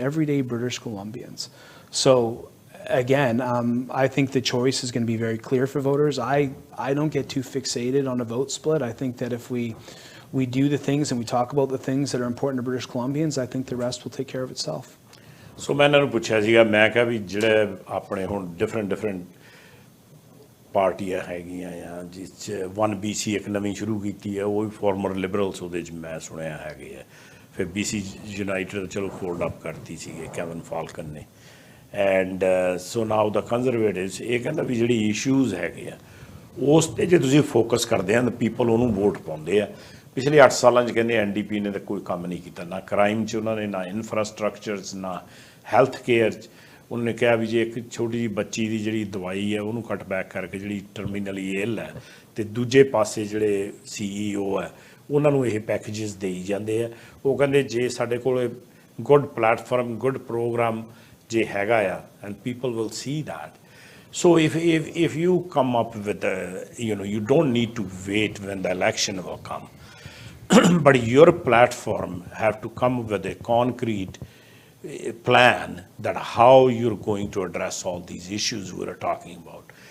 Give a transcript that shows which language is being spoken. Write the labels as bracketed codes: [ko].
[en] Everyday British Columbians. So again, I think the choice is going to be very clear for voters. I don't get too fixated on a vote split. I think that if we do the things and we talk about the things that are important to British Columbians, I think the rest will take care of itself. [pa] ਸੋ ਮੈਂ ਇਹਨਾਂ ਨੂੰ ਪੁੱਛਿਆ ਸੀਗਾ, ਮੈਂ ਕਿਹਾ ਵੀ ਜਿਹੜੇ ਆਪਣੇ ਹੁਣ ਡਿਫਰੈਂਟ ਪਾਰਟੀਆਂ ਹੈਗੀਆਂ ਆ, ਜਿਸ 'ਚ 1BC ਇੱਕ ਨਵੀਂ ਸ਼ੁਰੂ ਕੀਤੀ ਹੈ, ਉਹ ਵੀ ਫਾਰਮਰ ਲਿਬਰਲਸ ਉਹਦੇ 'ਚ ਮੈਂ ਸੁਣਿਆ ਹੈਗੇ ਆ। ਫਿਰ BC ਯੂਨਾਈਟਿਡ ਚਲੋ ਫੋਲਡ ਅਪ ਕਰਤੀ ਸੀਗੇ ਕੈਵਨ ਫਾਲਕਨ ਨੇ, [en] and so now the Conservatives [pa] ਇਹ ਕਹਿੰਦਾ ਵੀ ਜਿਹੜੀ ਇਸ਼ੂਜ਼ ਹੈਗੇ ਆ ਉਸ 'ਤੇ ਜੇ ਤੁਸੀਂ ਫੋਕਸ ਕਰਦੇ ਆ ਤਾਂ ਪੀਪਲ ਉਹਨੂੰ ਵੋਟ ਪਾਉਂਦੇ ਆ। ਪਿਛਲੇ 8 ਸਾਲਾਂ 'ਚ ਕਹਿੰਦੇ NDP ਨੇ ਤਾਂ ਕੋਈ ਕੰਮ ਨਹੀਂ ਕੀਤਾ, ਨਾ ਕ੍ਰਾਈਮ 'ਚ ਉਹਨਾਂ ਨੇ, ਨਾ ਇਨਫਰਾਸਟਰਕਚਰਸ, ਨਾ ਹੈਲਥ ਕੇਅਰ 'ਚ। ਉਹਨਾਂ ਨੇ ਕਿਹਾ ਵੀ ਜੇ ਇੱਕ ਛੋਟੀ ਜਿਹੀ ਬੱਚੀ ਦੀ ਜਿਹੜੀ ਦਵਾਈ ਹੈ ਉਹਨੂੰ ਕੱਟ ਬੈਕ ਕਰਕੇ ਜਿਹੜੀ ਟਰਮੀਨਲੀ ਇਲ ਹੈ, ਅਤੇ ਦੂਜੇ ਪਾਸੇ ਜਿਹੜੇ CEO ਹੈ ਉਹਨਾਂ ਨੂੰ ਇਹ ਪੈਕੇਜਸ ਦੇਈ ਜਾਂਦੇ ਆ। ਉਹ ਕਹਿੰਦੇ ਜੇ ਸਾਡੇ ਕੋਲ ਗੁੱਡ ਪਲੈਟਫਾਰਮ, ਗੁੱਡ ਪ੍ਰੋਗਰਾਮ ਜੇ ਹੈਗਾ ਆ, [en] And people will see that. So if you come up with you don't need to wait when the election will come, but your platform have to come with a concrete plan that how you're going to address all these issues we are talking about.